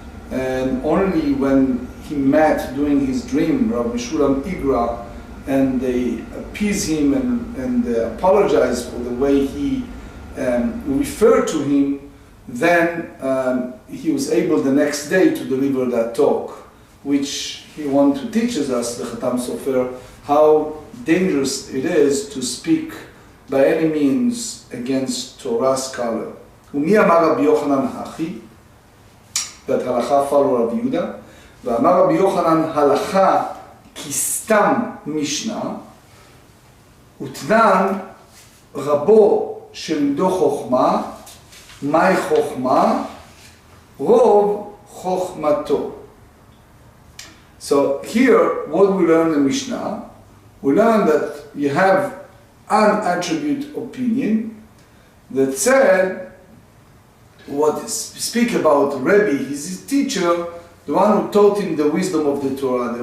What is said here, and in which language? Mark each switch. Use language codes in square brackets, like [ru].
[en] And only when he met during his dream Rabbi Moshe Weisblum, and they appease him and apologize for the way he referred to him, then he was able the next day to deliver that talk, which he wanted to teach us, the Khatam Sofer, how dangerous it is to speak by any means against Torah scholar. [he] ומי אמר רבי יוחנן הכי? [en] That halacha follow Rabbi Yehuda. [he] ואמר רבי יוחנן הלכה כסתם משנה, ותנן רבו שלימדו חוכמה, מהי חוכמה? רוב חוכמתו. [en] So here, what we learn in Mishnah, we learn that you have an attribute opinion that said, what speak about Rebbe, his teacher, the one who taught him the wisdom of the Torah.